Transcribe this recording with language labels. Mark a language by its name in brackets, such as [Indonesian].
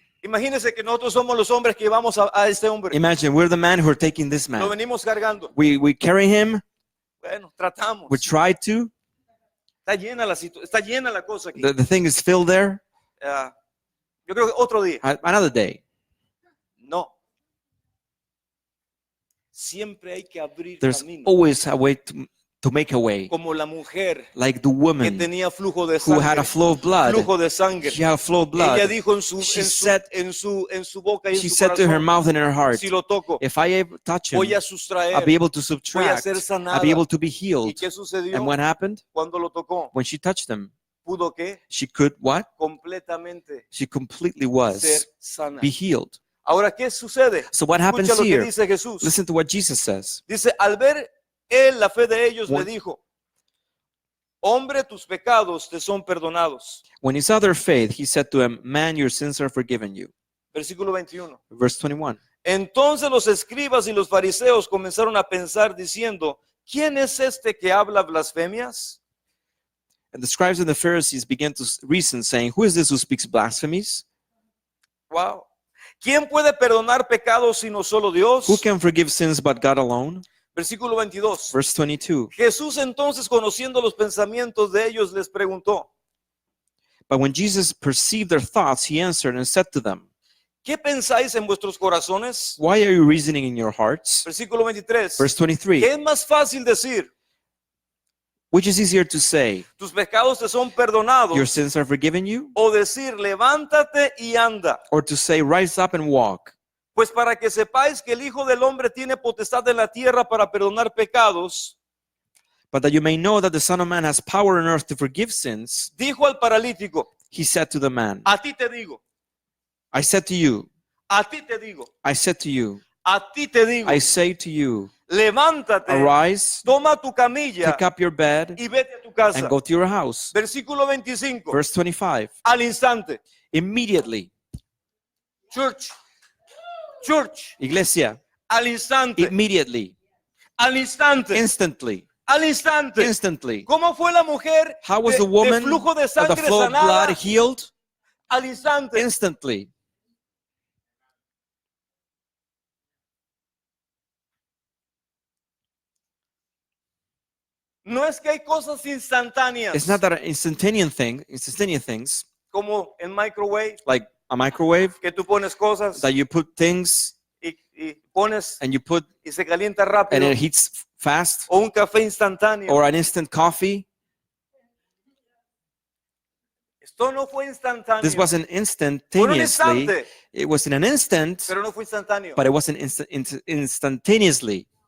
[Spanish] Imagínese que nosotros somos los hombres que llevamos a este hombre. [English] Imagine we're the man who are taking this [Spanish] Lo [English] man. [Spanish] venimos cargando. [English] We carry him, [Spanish] Bueno, tratamos. [English] we try to. [Spanish] Está llena la cosa aquí. [English] The thing is filled there. [Spanish] Ah, yo creo que otro día. [English] Another day. [Spanish] No. Siempre hay que abrir [English] There's [Spanish] camino. [English] always a way to make a way. [Spanish] Como la mujer [English] Like the [Spanish] que [English] woman [Spanish] tenía flujo de [English] who had a [Spanish] sangre. [English] flow of blood. [Spanish] Flujo de sangre. [English] She had a flow of [Spanish] Ella [English] blood. [Spanish] dijo en su, [English] She [Spanish] en su, [English] said- [Spanish] en su boca y en [English] She [Spanish] su [English] said to her [Spanish] corazón, [English] mouth and in her heart, [Spanish] si lo toco, [English] if I ever touch him, [Spanish] voy a [English] I'll [Spanish] sustraer. [English] be able to [Spanish] Voy a [English] subtract. [Spanish] ser sanada. [English] I'll be able to be [Spanish] ¿Y [English] healed. [Spanish] qué sucedió [English] And what happened? [Spanish] cuando lo tocó? [English] When she touched him, [Spanish] Pudo que [English] she could what? [Spanish] completamente [English] She completely [Spanish] ser [English] was [Spanish] sana. [English] be healed. [Spanish] Ahora, ¿qué sucede? [English] So what happens [Spanish] Escucha lo que [English] here? [Spanish] dice Jesús. [English] Listen to what Jesus says. [Spanish] Dice, al ver él la fe de ellos, le [English] What? [Spanish] dijo, hombre, tus pecados te son perdonados. [English] When he saw their faith, he said to him, man, your sins are forgiven you. [Spanish] Versículo 21. [English] Verse 21. [Spanish] Entonces los escribas y los fariseos comenzaron a pensar diciendo, ¿quién es este que habla blasfemias? [English] And the scribes and the Pharisees began to reason, saying, who is this who speaks blasphemies? Wow. [Spanish] ¿Quién puede perdonar pecados sino solo Dios? [English] Who can forgive sins but God alone? [Spanish] Versículo 22. [English] Verse 22. [Spanish] Jesús entonces, conociendo los pensamientos de ellos, les preguntó, [English] But when Jesus perceived their thoughts, he answered and said to them, [Spanish] ¿qué pensáis en vuestros corazones? [English] why are you reasoning in your hearts? [Spanish] Versículo 23. [English] Verse [Spanish] ¿Qué [English] 23. [Spanish] es más fácil decir? [English] Which is easier to say, [Spanish] Tus pecados te son perdonados. [English] your sins are forgiven you? [Spanish] O decir, levántate y anda. [English] Or to say, rise up and walk? [Spanish] Pues para que sepáis que el Hijo del Hombre tiene potestad en la tierra para perdonar pecados, [English] But that you may know that the Son of Man has power on earth to forgive sins, [Spanish] dijo al paralítico, [English] he said to the man, [Spanish] a ti te digo, [English] I said to you, [Spanish] a ti te digo, [English] I said to you, [Spanish] a ti te digo, [English] I say to you, [Spanish] levántate, [English] arise, [Spanish] toma tu camilla [English] pick up your bed, [Spanish] y vete a tu casa. [English] and go to your house. [Spanish] Versículo 25, [English] Verse 25. [Spanish] al instante, [English] Immediately, church, [Spanish] iglesia, al instante, [English] immediately, [Spanish] al instante, [English] instantly, [Spanish] al instante. [English] instantly. [Spanish] ¿Cómo fue la mujer [English] How was [Spanish] de [English] the woman [Spanish] flujo de [English] of the [Spanish] sangre [English] flow of blood [Spanish] sanada? [English] healed? [Spanish] Al instante. [English] Instantly. [Spanish] No es que hay cosas instantáneas [English] It's not that an instantaneous things, [Spanish] como en microwave [English] like a microwave, [Spanish] que tú pones cosas [English] that you put things [Spanish] y y pones [English] and you put, [Spanish] y se calienta [English] and [Spanish] rápido. [English] it heats fast, [Spanish] O un café instantáneo. [English] or an instant coffee. [Spanish] Esto no fue instantáneo. [English] This wasn't [Spanish] Fue un [English] instantaneously. [Spanish] instante, [English] It was in an instant, [Spanish] pero no fue instantáneo. [English] but it wasn't instantaneously.